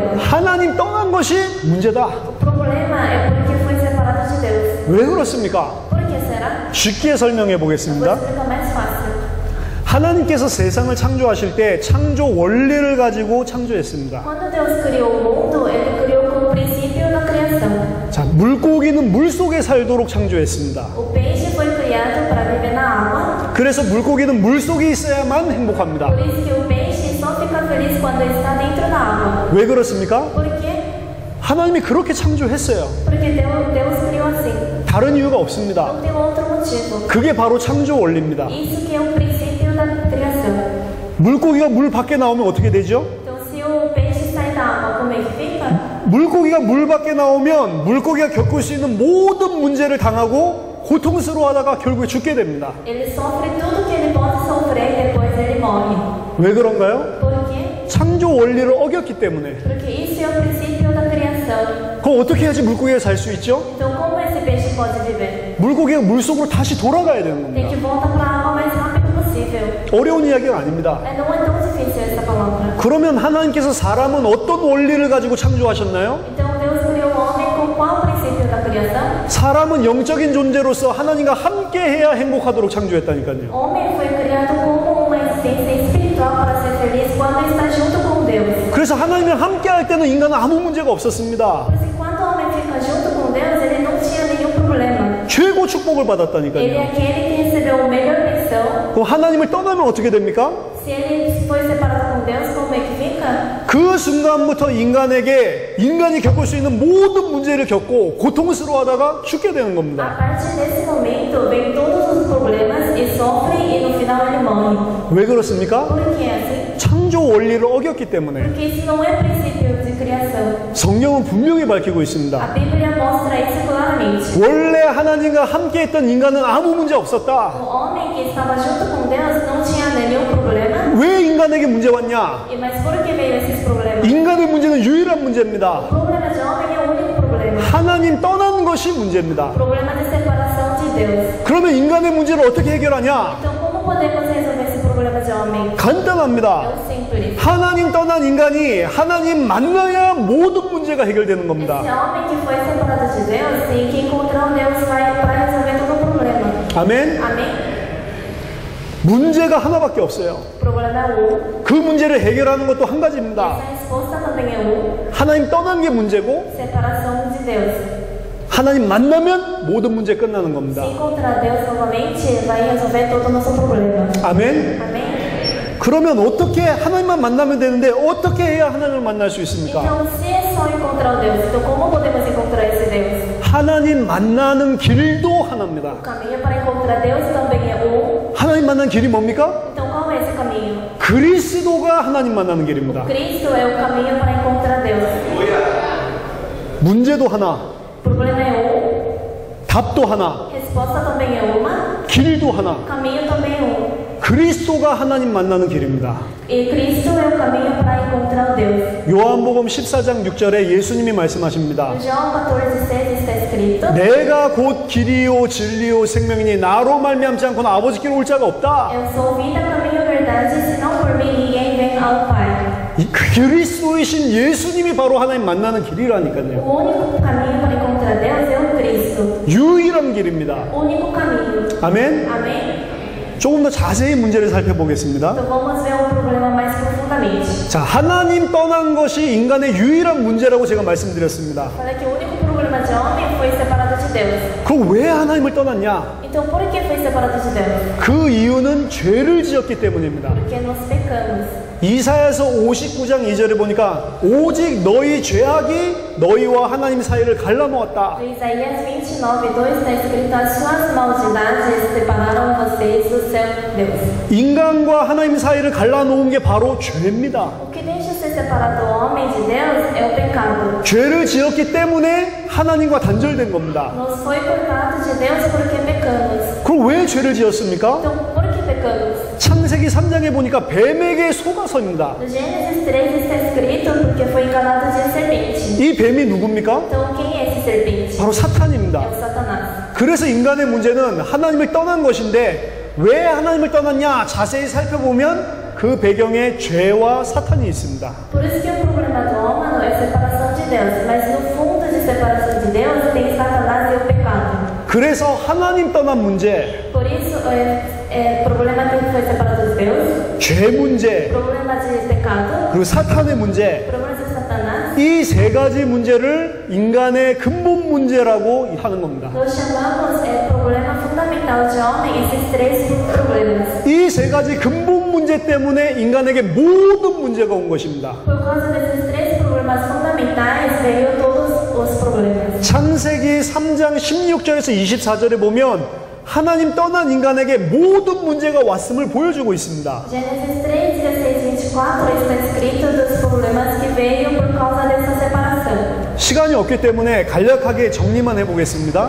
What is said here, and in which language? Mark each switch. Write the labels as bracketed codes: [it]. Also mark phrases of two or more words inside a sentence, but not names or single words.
[ko] 하나님 떠난 것이 문제다. [pt] O problema é porque foi separado de Deus. [ko] 왜 그렇습니까? [pt] Por que será? [ko] 쉽게 설명해 [pt] Vou [ko] 보겠습니다. [pt] explicar mais fácil. [ko] 하나님께서 세상을 창조하실 때 창조 원리를 가지고 창조했습니다. [pt] Quando Deus criou o mundo, Ele criou com o princípio da criação. [ko] 자, 물고기는 물속에 살도록 창조했습니다. [pt] O peixe foi criado para viver na água. [ko] 그래서 물고기는 물속에 있어야만 행복합니다. [pt] Por isso que o peixe só fica feliz quando está dentro da água. [ko] 왜 그렇습니까? [pt] Por quê? [ko] 하나님이 그렇게 창조했어요. [pt] Porque Deus criou assim. [ko] 다른 이유가 없습니다. [pt] Não tem outro motivo. [ko] 그게 바로 창조 원리입니다. [pt] Isso que é o princípio da criação. [ko] 물고기가 물 밖에 나오면 어떻게 되죠? [pt] Então, se o peixe sai da água, como é que fica? [ko] 물고기가 물 밖에 나오면 물고기가 겪을 수 있는 모든 문제를 당하고 고통스러워하다가 결국에 죽게 됩니다. [pt] Ele sofre tudo que ele pode sofrer e depois ele morre. [ko] 왜 그런가요? [pt] Por quê? [ko] 창조 원리를 어겼기 때문에. [pt] Porque isso é o princípio da criação. [ko] 그럼 어떻게 해야지 물고기가 살 수 있죠? [pt] Então, como esse peixe pode viver? [ko] 물고기가 물속으로 다시 돌아가야 되는 [pt] Tem [ko] 겁니다. [pt] que voltar para a água o mais rápido possível. [ko] 어려운 이야기가 아닙니다. [pt] Não é tão difícil essa palavra. [ko] 그러면 하나님께서 사람은 어떤 원리를 가지고 창조하셨나요? [pt] Então, Deus criou o homem com qual princípio da criação? [ko] 사람은 영적인 존재로서 하나님과 함께 해야 행복하도록 창조했다니까요. [pt] O homem foi criado como uma existência espiritual para ser feliz quando está junto com Deus. [ko] 그래서 하나님과 함께 할 때는 인간은 아무 문제가 없었습니다. [pt] Por isso que quando o homem fica junto com Deus, ele não tinha nenhum problema. [ko] 최고 축복을 [pt] Ele é [ko] 받았다니까요. [pt] aquele que recebeu a melhor bênção. [ko] 그럼 하나님을 떠나면 어떻게 됩니까? [pt] Se ele foi separado com Deus, como é que fica? [ko] 그 순간부터 인간이 겪을 수 있는 모든 문제를 겪고 고통스러워하다가 죽게 되는 [pt] A [ko] 겁니다. [pt] partir desse momento, vem todos os problemas e sofre e no final ele morre. [ko] 왜 그렇습니까? [pt] Por que é assim? [ko] 창조 원리를 어겼기 때문에. [pt] Porque isso não é princípio de criação. [ko] 성경은 분명히 밝히고 있습니다. [pt] A Bíblia mostra isso claramente. [ko] 원래 하나님과 함께 했던 인간은 아무 문제 없었다. [pt] O homem que estava junto com Deus não tinha nenhum problema. [ko] 왜 인간에게 문제 왔냐? [pt] Mas por que veio esses problemas? [ko] 인간의 문제는 유일한 문제입니다. [pt] O problema de homem é o único problema. [ko] 하나님 떠난 것이 문제입니다. [pt] O problema de separação de Deus. [ko] 그러면 인간의 문제를 어떻게 해결하냐? [pt] Então, como podemos resolver esse problema de homem? [ko] 간단합니다. [pt] É o simples. [ko] 하나님 떠난 인간이 하나님 만나야 모든 문제가 해결되는 [pt] Esse [ko] 겁니다. [pt] homem que foi separado de Deus tem que encontrar um Deus para resolver todo o problema. [ko] 아멘. [pt] Amém? [ko] 문제가 하나밖에 없어요. [pt] O problema é um. [ko] 그 문제를 해결하는 것도 한 가지입니다. [pt] Essa resposta também é um. [ko] 하나님 떠난 게 문제고 [pt] Separação de Deus. [ko] 하나님 만나면 모든 문제 끝나는 겁니다. [pt] Se encontrar Deus novamente, vai resolver todo o nosso problema. [ko] 아멘. [pt] Amém? [ko] 그러면 어떻게 하나님만 만나면 되는데 어떻게 해야 하나님을 만날 수 있습니까? [pt] Então, se é só encontrar o Deus, então como podemos encontrar esse Deus? [ko] 하나님 만나는 길도 하나입니다. [pt] O caminho para encontrar Deus também é um. [ko] 하나님 만나는 길이 뭡니까? [pt] Então, qual é esse caminho? [ko] 그리스도가 하나님 만나는 길입니다. [pt] Cristo é o caminho para encontrar Deus. [ko] 문제도 하나, [pt] O problema é um, [ko] 답도 하나, [pt] resposta também é uma, [ko] 길도 하나. [pt] caminho também é um. [ko] 그리스도가 하나님 만나는 길입니다. [pt] E Cristo é o caminho para encontrar o Deus. [ko] 요한복음 14장 6절에 예수님이 말씀하십니다. [pt] Em João 14:6 está escrito: [ko] 내가 곧 길이요 진리요 생명이니 나로 말미암지 않고는 아버지께로 올 자가 없다. [pt] Eu sou vida, caminho e verdade, senão por mim ninguém vem ao Pai. [ko] 이 그리스도이신 예수님이 바로 하나님 만나는 길이라니까요. [pt] O único caminho para encontrar Deus é o Cristo. [ko] 유일한 길입니다. [pt] O único caminho. [ko] 아멘. [pt] Amém? [ko] 조금 더 자세히 문제를 살펴보겠습니다. [pt] Então vamos ver o problema mais profundamente. [ko] 자, 하나님 떠난 것이 인간의 유일한 문제라고 제가 말씀드렸습니다. [pt] Falei que o único problema de homem foi separado de Deus. [ko] 그럼 왜 하나님을 떠났냐? [pt] Então por que foi separado de Deus? [ko] 그 이유는 죄를 지었기 때문입니다. [pt] Porque nós pecamos. [ko] 이사야서 59장 2절에 보니까 오직 너희 죄악이 너희와 하나님 사이를 갈라놓았다. [pt] Em Isaías 29:2 está escrito: as suas maldades separaram vocês do seu Deus. [ko] 인간과 하나님 사이를 갈라놓은 게 바로 죄입니다. [pt] O que deixa ser separado o homem de Deus é o pecado. [ko] 죄를 지었기 때문에 하나님과 단절된 겁니다. [pt] Nos foi cortado de Deus porque pecamos. [ko] 그럼 왜 죄를 지었습니까? [pt] Então por que pecamos? [ko] 창세기 3장에 보니까 뱀에게 속아서입니다. [pt] No Gênesis 3 está escrito: porque foi enganado de serpente. [ko] 이 뱀이 누굽니까? [pt] Então quem é esse serpente? [ko] 바로 [pt] É [ko] 사탄입니다. [pt] o Satanás. [ko] 그래서 인간의 문제는 하나님을 떠난 것인데 왜 하나님을 떠났냐? 자세히 살펴보면 그 배경에 죄와 사탄이 있습니다. [pt] Por isso que o problema do homem é a separação de Deus, mas no fundo de separação de Deus tem Satanás e o pecado. [ko] 그래서 하나님 떠난 문제, [pt] Por isso problema que foi separado de Deus, [ko] 죄 문제, [pt] problema de pecado, [ko] 그리고 사탄의 문제, [pt] problema de Satanás. [ko] 이 세 가지 문제를 인간의 근본 문제라고 하는 겁니다. [pt] Nós chamamos problema fundamental de homem esses três problemas. [ko] 이 세 가지 근본 문제 때문에 인간에게 모든 문제가 온 것입니다. [pt] Por causa desses três problemas fundamentais veio todos os problemas. [ko] 창세기 3장 16절에서 24절에 보면 하나님 떠난 인간에게 모든 문제가 왔음을 보여주고 있습니다. [pt] Gênesis 3, 16, 24 está escrito dos problemas que veio por causa dessa separação. [ko] 시간이 없기 때문에 간략하게 정리만 해보겠습니다.